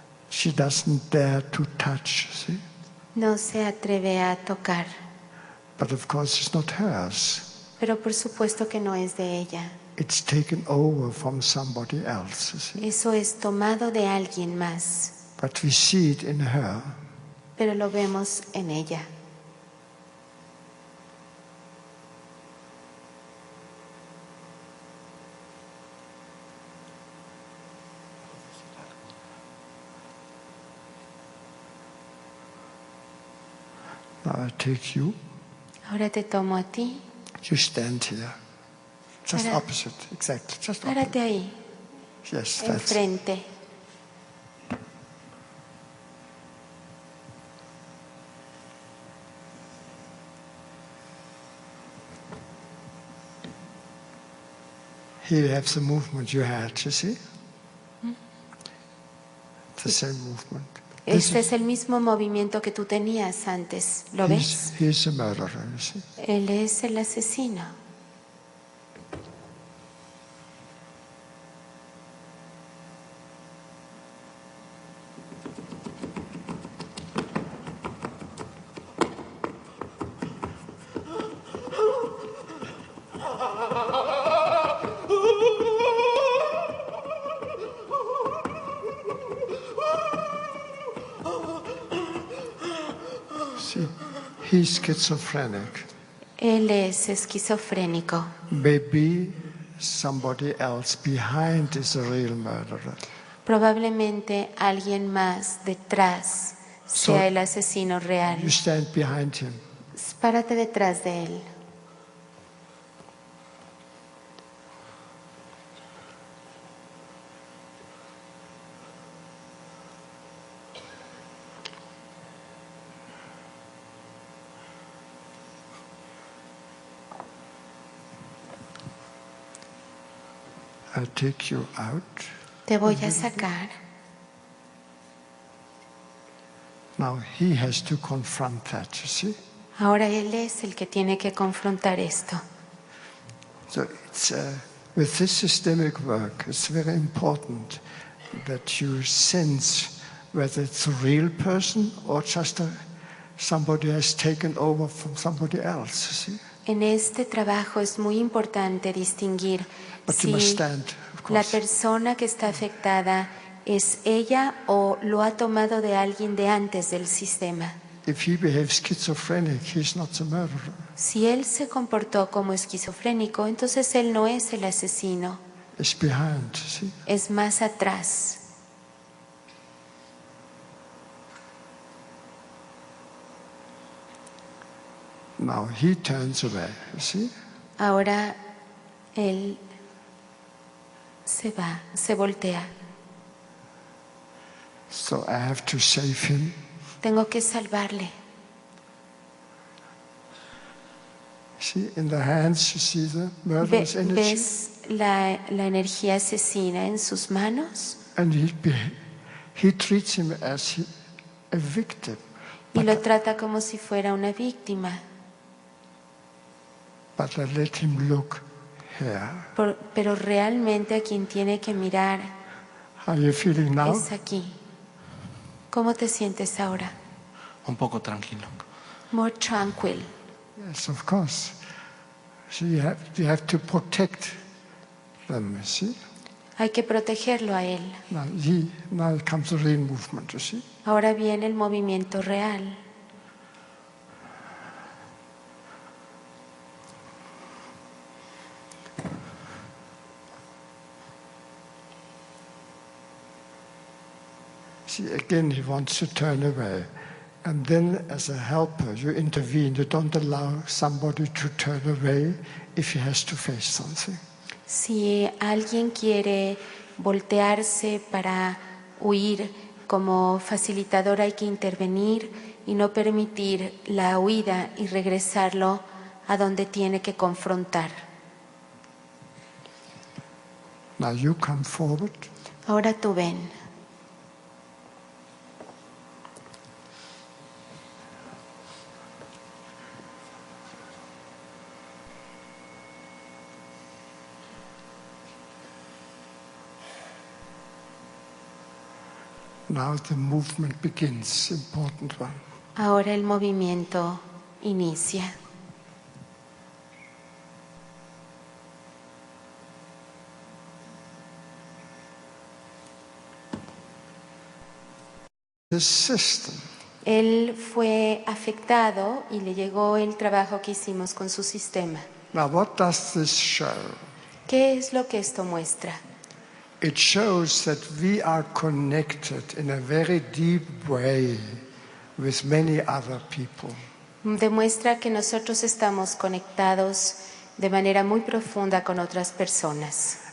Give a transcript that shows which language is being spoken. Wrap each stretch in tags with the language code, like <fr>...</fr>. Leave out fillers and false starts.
<en>She doesn't dare to touch, see?</en> <es>No se atreve a tocar,</es> <en>But of course it's not hers.</en> <es>pero por supuesto que no es de ella.</es> <en>It's taken over from somebody else, you see?</en> <es>Eso es tomado de alguien más,</es> <en>But we see it in her.</en> <es>pero lo vemos en ella.</es> <en>Now I take you.</en> <es>Ahora te tomo a ti.</es> <en>You stand here. Just</en> <es>Para-</es> <en>opposite, exactly. Just</en> <es>Párate</es> <en>opposite.</en> <es>ahí,</es> <en>Yes, that's</en> <es>enfrente.</es> <en>Here you have the movement you had, you see? The same movement.</en> <es>Este es el mismo movimiento que tú tenías antes. ¿Lo ves?</es> <en>He's a murderer, you see?</en> <es>Él es el asesino.</es> <en>See, he's schizophrenic.</en> <es>Él es esquizofrénico.</es> <en>Maybe somebody else behind is a real murderer.</en> <es>Probablemente alguien más detrás sea el asesino real.</es> <en>You stand behind him.</en> <es>Párate detrás de él.</es> <en>I'll take you out.</en> <es>Te voy a sacar.</es> <en>Now he has to confront that, you see?</en> <es>Ahora él es el que tiene que confrontar esto.</es> <en>So it's, with this systemic work, it's very important that you sense whether it's a real person or just somebody has taken over from somebody else, you see?</en> <es>En este trabajo es muy importante distinguir si la persona que está afectada es ella o lo ha tomado de alguien de antes del sistema.</es> <en>If he behaves schizophrenic, he's not the murderer.</en> <es>Si él se comportó como esquizofrénico, entonces él no es el asesino.</es> <en>It's behind, see?</en> <es>Es más atrás.</es> <en>Now he turns away, you see?</en> <es>Ahora él se va, se voltea.</es> <en>So I have to save him.</en> <es>Tengo que salvarle.</es> <en>See, in the hands you see the murderous energy.</en> <es>¿Ves la energía asesina en sus manos?</es> <en>And he treats him as a victim.</en> <es>Y lo trata como si fuera una víctima.</es> <en>But I let him look here.</en> <es>Pero realmente a quien tiene que mirar</es> <en>How are you feeling now?</en> <es>es aquí. ¿Cómo te sientes ahora? Un poco tranquilo.</es> <en>More tranquil. Yes, of course. So you have to protect them, you see?</en> <es>Hay que protegerlo a él.</es> <en>Now comes the real movement, you see?</en> <es>Ahora viene el movimiento real.</es> <en>See, again, he wants to turn away. And then, as a helper, you intervene. You don't allow somebody to turn away if he has to face something.</en> <es>Si alguien quiere voltearse para huir, como facilitador hay que intervenir y no permitir la huida y regresarlo a donde tiene que confrontar.</es> <en>Now you come forward.</en> <es>Ahora tú ven.</es> <en>Now the movement begins, important one.</en> <es>Ahora el movimiento inicia.</es> <en>The system.</en> <es>Él fue afectado y le llegó el trabajo que hicimos con su sistema.</es> <en>Now what does this show?</en> <es>¿Qué es lo que esto muestra?</es> <en>It shows that we are connected in a very deep way with many other people.</en> <es>Demuestra que nosotros estamos conectados de manera muy profunda con otras personas.</es>